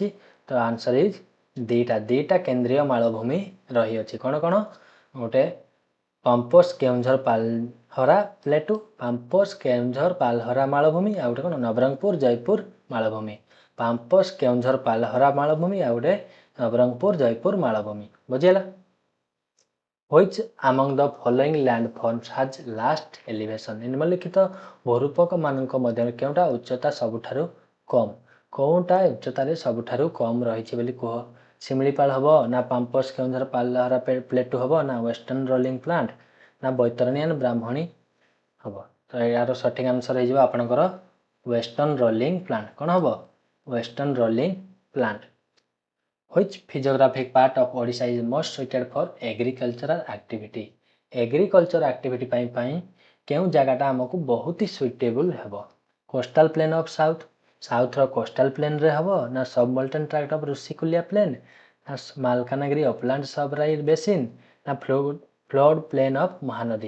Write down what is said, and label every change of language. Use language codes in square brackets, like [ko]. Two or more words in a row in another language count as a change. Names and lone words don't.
[or] ତ [en] answer is [or] ଦୁଇଟା କେନ୍ଦ୍ରୀୟ ମାଳଭୂମି ରହିଅଛି। କ'ଣ କ'ଣ? ଗୋଟେ ପାମ୍ପୋସ୍ କେଉଁଝର ପାଲହରା ପ୍ଲେଟୁ, ପାମ୍ପୋସ୍ କେଉଁଝର ପାଲହରା ମାଳଭୂମି, ଆଉ ଗୋଟେ କ'ଣ ନବରଙ୍ଗପୁର ଜୟପୁର ମାଳଭୂମି। ପାମ୍ପୋସ୍ କେଉଁଝର ପାଲହରା ମାଳଭୂମି, ଆଉ ଗୋଟେ ନବରଙ୍ଗପୁର ଜୟପୁର ମାଳଭୂମି। ବୁଝିହେଲା? [en] Which among the following landforms has last elevation? [or] ନିମ୍ନଲିଖିତ ଭୂରୂପକମାନଙ୍କ ମଧ୍ୟରୁ କେଉଁଟା ଉଚ୍ଚତା ସବୁଠାରୁ କମ୍? କେଉଁଟା ଉଚ୍ଚତାରେ ସବୁଠାରୁ କମ୍ ରହିଛି ବୋଲି କୁହ? ଶିମିଳିପାଳ ହେବ ନା ପାମ୍ପୋସ୍ କେଉଁଝର ପାଲହରା ପ୍ଲେଟୁ ହେବ ନା [en] western rolling plant [or] ନା ବୈତରଣୀ ଆଣ୍ଡ ବ୍ରାହ୍ମଣୀ ହେବ? ତ ଏହାର ସଠିକ୍ ଆନ୍ସର ହେଇଯିବ ଆପଣଙ୍କର [en] western rolling plant. [or] କ'ଣ ହେବ? [en] western rolling plant. Which physiographic part of Odisha is most suited for agricultural activity? agriculture activity [or] ପାଇଁ କେଉଁ ଜାଗାଟା ଆମକୁ ବହୁତ ହି ସୁଇଟେବୁଲ୍ ହେବ। [en] coastal plain of south, south-ra coastal plain-re [or] ହେବ ନା [en] submontane tract of Rushikulya plain, ନା Malkangiri upland Sabari basin, ନା flood plain of Mahanadi.